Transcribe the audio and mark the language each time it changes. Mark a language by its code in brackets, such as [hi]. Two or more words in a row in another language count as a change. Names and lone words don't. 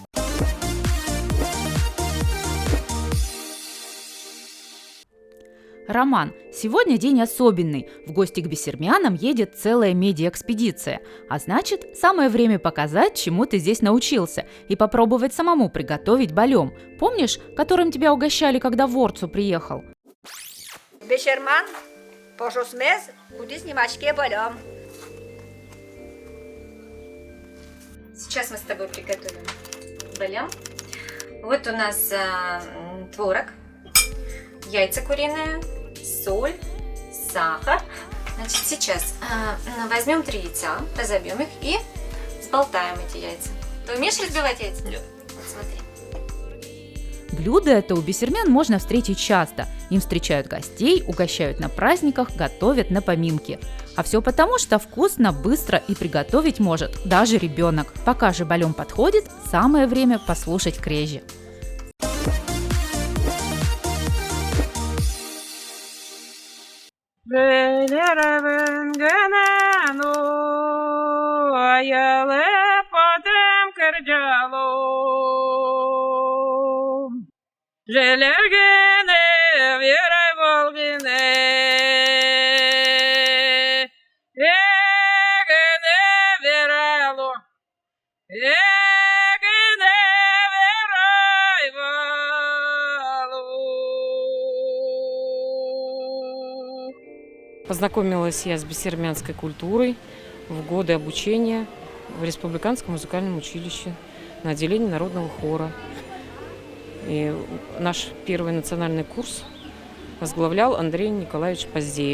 [ru] Роман, сегодня день особенный. В гости к бессермянам едет целая медиаэкспедиция. А значит, самое время показать, чему ты здесь научился, и попробовать самому приготовить балем. Помнишь, которым тебя угощали, когда в Орцу приехал? [udm] Бессерман, пожусмез, куди снимачке балем. [ru] Сейчас мы с тобой приготовим балем. Вот у нас творог, яйца куриные, соль, сахар. Значит, сейчас возьмем 3 яйца, разобьем их и взболтаем эти яйца. Ты умеешь разбивать яйца? Нет. Вот смотри. Блюдо это у бессермян можно встретить часто. Им встречают гостей, угощают на праздниках, готовят на поминки. А все потому, что вкусно, быстро и приготовить может даже ребенок. Пока же балем подходит, самое время послушать крежи. [udm] Белеревен генену, аяле потем кырджалу. Желергене, верай волгене, эгене верайлу, эгене верай валу. [ru] Познакомилась я с бессермянской культурой в годы обучения в Республиканском музыкальном училище на отделении народного хора. И наш первый национальный курс возглавлял Андрей Николаевич Поздеев.